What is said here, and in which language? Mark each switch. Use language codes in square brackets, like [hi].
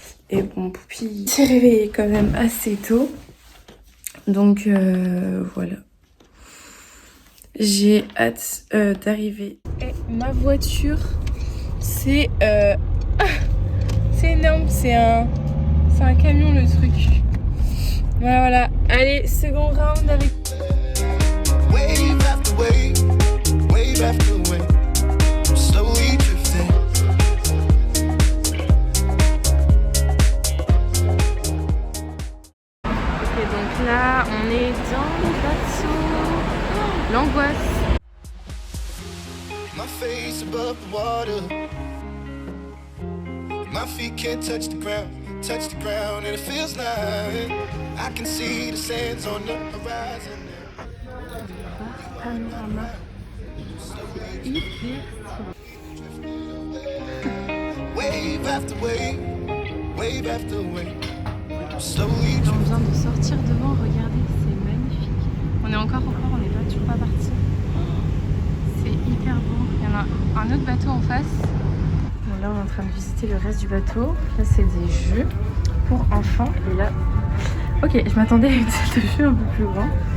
[fr] Et bon, Poupie s'est réveillée quand même assez tôt. Donc voilà. J'ai hâte d'arriver. Et ma voiture, c'est c'est énorme, c'est un camion le truc. Voilà, voilà. Allez, [en] second round [fr] avec. [en] Wave after wave, wave after wave. Slowly drifting. [fr] Ok, donc là, on est dans le bateau. Oh, l'angoisse. [en] My face above the water. My feet can't touch the ground, and it feels like I can see the sands on the horizon. Panorama. Wave after wave, wave after wave. [fr] On vient de sortir devant, regardez, c'est magnifique. On est encore, on n'est pas toujours pas parti. C'est hyper beau. Il y en a un autre bateau en face. Bon, là, on est en train de visiter le reste du bateau. Là, c'est des jeux pour enfants. Et là, ok, je m'attendais à une salle de jeu un peu plus grande.